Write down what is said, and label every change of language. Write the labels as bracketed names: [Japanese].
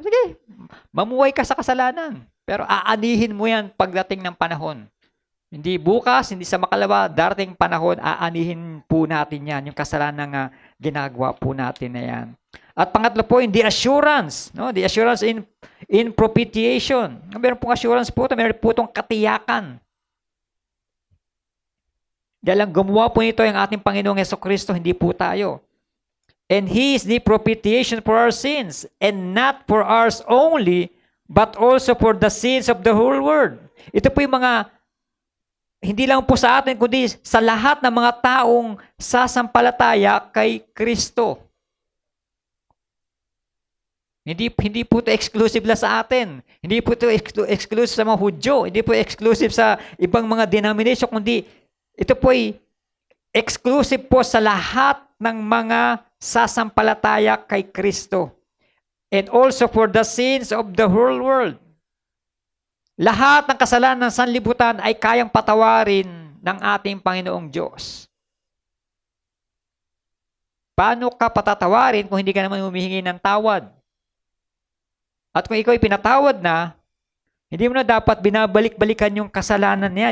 [Filipino] Sige, mamuhay ka sa kasalanan. Pero aanihin mo yan pagdating ng panahon. Hindi bukas, hindi sa makalawa, darating panahon, aanihin po natin yan. Yung kasalanan nga ginagawa po natin na yan. At pangatlo po, [English] the assurance. [Filipino] No? [English] The assurance in propitiation. [Filipino] Meron pong assurance po ito. Meron po itong katiyakan. Dahil ang gumawa po nito yung ating Panginoong Jesucristo, hindi po tayo. [English] And He is the propitiation for our sins, and not for ours only, but also for the sins of the whole world. [Filipino] Ito po yung mga, hindi lang po sa atin, kundi sa lahat ng mga taong sasampalataya kay Kristo. Hindi po ito exclusive lang sa atin. Hindi po ito exclusive sa mga Hudyo. Hindi po exclusive sa ibang mga denomination, kundi ito po ay exclusive po sa lahat ng mga sasampalataya kay Kristo. [English] And also for the sins of the whole world. [Filipino] Lahat ng kasalanan ng sanlibutan ay kayang patawarin ng ating Panginoong Diyos. Paano ka patatawarin kung hindi ka naman humihingi ng tawad? At kung ikaw ay pinatawad na, hindi mo na dapat binabalik-balikan yung kasalanan niya.